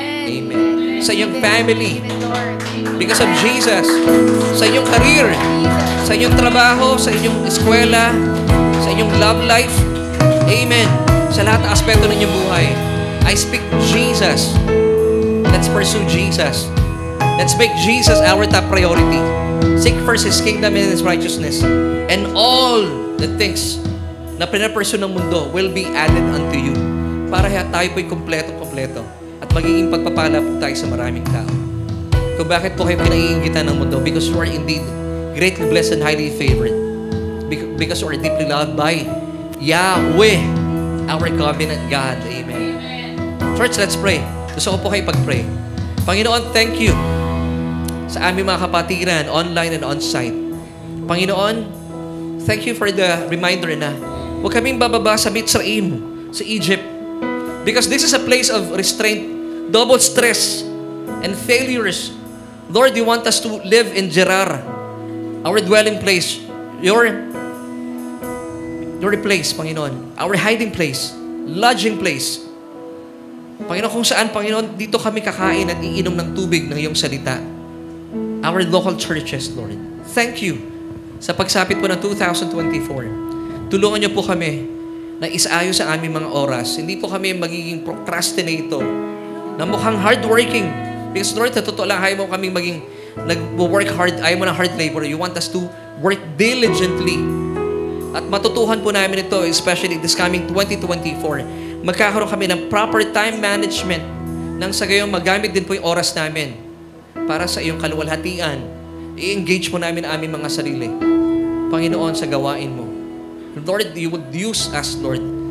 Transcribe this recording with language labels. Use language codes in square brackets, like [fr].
[tl] Amen. Sa iyong family. [en] Because of Jesus. [tl] Sa iyong career. Sa iyong trabaho. Sa inyong eskwela. Sa inyong love life. Amen. Sa lahat ng aspeto ng inyong buhay. [en] I speak Jesus. Let's pursue Jesus. Let's make Jesus our top priority. Seek first His kingdom and His righteousness. And all the things [tl] na pinapursue ng mundo [en] will be added unto you. [tl] Para tayo po'y kompleto-kompleto. At magiging pagpapala po tayo sa maraming tao. Kung bakit po kayo pinaiingitan ng mundo? [en] Because you are indeed greatly blessed and highly favored. Because you are deeply loved by Yahweh, our covenant God. Amen. Church, let's pray. [tl] Gusto ko po kayo pag-pray. Panginoon, thank you sa aming mga kapatiran, online and on-site. Panginoon, [en] thank you for the reminder [tl] na huwag kaming bababa sa Mitzrayim, sa Egypt. [en] Because this is a place of restraint, double stress, and failures. Lord, you want us to live in Gerar, our dwelling place, your place, Panginoon, our hiding place, lodging place. [tl] Panginoon, kung saan, Panginoon, dito kami kakain at iinom ng tubig ng iyong salita. [en] Our local churches, Lord. Thank you [tl] sa pagsapit po ng 2024. Tulungan niyo po kami na isaayos sa aming mga oras. Hindi po kami magiging procrastinator na mukhang hardworking. Because Lord, sa totoo lang, ayaw mo kaming maging nag-work hard, ayaw mo ng hard labor. [en] You want us to work diligently. [tl] At matutuhan po namin ito, [en] especially this coming 2024. [tl] Magkakaroon kami ng proper time management nang sa gayon magamit din po yung oras namin para sa iyong kaluwalhatian. I-engage po namin ang aming mga sarili. Panginoon, sa gawain mo. [en] Lord, you would use us, Lord.